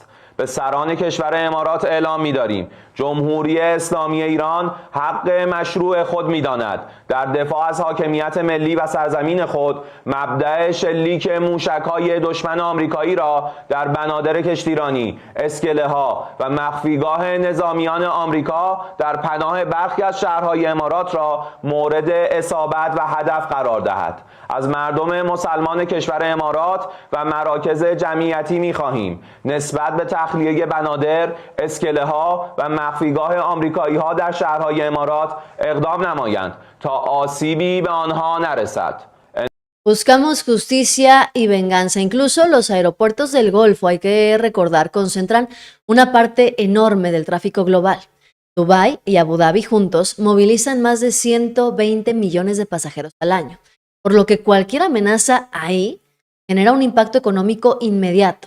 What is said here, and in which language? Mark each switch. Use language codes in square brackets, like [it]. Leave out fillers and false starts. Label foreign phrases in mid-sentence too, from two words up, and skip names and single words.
[fa] به سران کشور امارات اعلام می‌داریم جمهوری اسلامی ایران حق مشروع خود می‌داند در دفاع از حاکمیت ملی و سرزمین خود مبدأ شلیک موشک‌های دشمن آمریکایی را در بنادر کشتیرانی، اسکله‌ها و مخفیگاه نظامیان آمریکا در پناه برخی از شهرهای امارات را مورد اصابت و هدف قرار دهد. از مردم مسلمان کشور امارات و مراکز جمعیتی می‌خواهیم نسبت به تخلیه بنادر، اسکله‌ها و مخفیگاه آمریکایی‌ها در شهرهای امارات اقدام نمایند تا آسیبی به آنها نرسد. [es] Buscamos justicia y venganza. Incluso los aeropuertos del Golfo, hay que recordar, concentran una parte enorme del tráfico global. Dubái y Abu Dhabi juntos movilizan más de 120 millones de pasajeros al año, por lo que cualquier amenaza ahí genera un impacto económico inmediato.